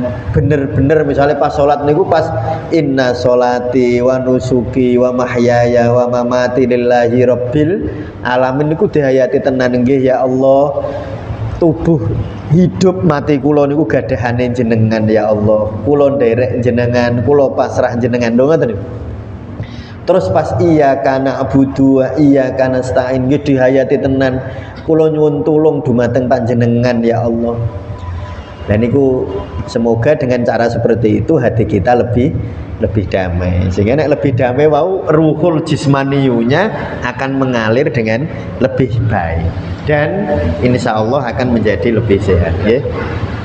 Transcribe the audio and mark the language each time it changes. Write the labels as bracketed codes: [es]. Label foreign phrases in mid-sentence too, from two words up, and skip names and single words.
[jv] Bener-bener misalnya pas salat niku pas [ar] إن صلاتي ونسكي ومحياي ومماتي لله رب العالمين [jv] niku dihayati tenan. Nggih ya Allah, tubuh hidup mati kula niku gadahane jenengan ya Allah. Kula nderek jenengan, kula pasrah jenengan. Ngoten niku. Terus pas [ar] إياك نعبد وإياك نستعين [jv] nggih dihayati tenan. Kula nyuwun tulung dumateng panjenengan ya Allah. [id] Dan niku semoga dengan cara seperti itu hati kita lebih damai. Sehingga nek lebih damai wau ruhul jismaniyunya akan mengalir dengan lebih baik dan insya Allah akan menjadi lebih sehat ya.